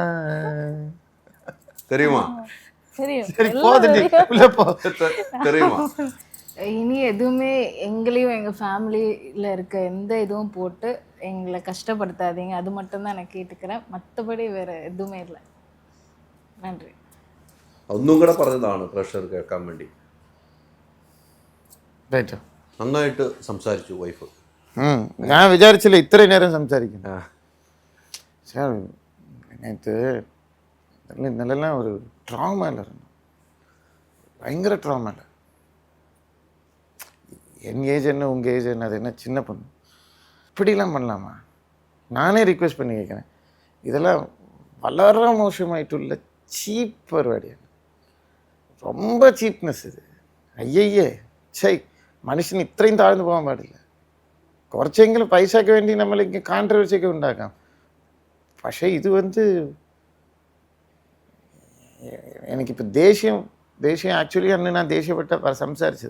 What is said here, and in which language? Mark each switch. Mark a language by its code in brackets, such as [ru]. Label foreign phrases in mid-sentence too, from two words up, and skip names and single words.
[ta] தெரியுமா? சரி போதுடி உள்ள போ. தெரியுமா? இனி எதுவுமே எங்களையும் எங்க ஃபேமிலியில இருக்க எந்த இதுவும் போட்டு எங்களை கஷ்டப்படுத்தாதீங்க, அது மட்டும்தான் நான் கேட்டுக்கிறேன். மற்றபடி வேற எதுவுமே இல்லை. நன்றி. [ml] ഒന്നും കൂടെ പറഞ്ഞതാണ് പ്രഷർ കേൾക്കാൻ വേണ്ടി. നന്നായിട്ട് സംസാരിച്ചു വൈഫ്. ഞാൻ വിചാരിച്ചില്ല ഇത്രയും നേരം സംസാരിക്കും. [ta] நேற்று இന്നലെല്ലാം ஒரு ட்ராமாவில் இருந்தோம், பயங்கர ட்ராமாவில். என் ஏஜ் என்ன உங்கள் ஏஜ் என்ன, அது என்ன சின்ன பொண்ணு, இப்படிலாம் பண்ணலாமா? நானே ரிக்வெஸ்ட் பண்ணி கேட்குறேன். இதெல்லாம் வளர மோசமாயிட்டுள்ள சீப் பருவாடிയാണ്, ரொம்ப [ml] ചീപ്നെസ് ഇത്. അയ്യയ്യേ ഛൈ, മനുഷ്യന് ഇത്രയും താഴ്ന്നു പോകാൻ പാടില്ല. കുറച്ചെങ്കിലും പൈസയ്ക്ക് വേണ്ടി നമ്മളിങ്ങനെ കോൺട്രവേഴ്സിയൊക്കെ ഉണ്ടാക്കാം. പക്ഷേ ഇത് എനിക്കിപ്പോൾ ദേഷ്യം ആക്ച്വലി അന്ന് ഞാൻ ദേഷ്യപ്പെട്ട സംസാരിച്ചത്.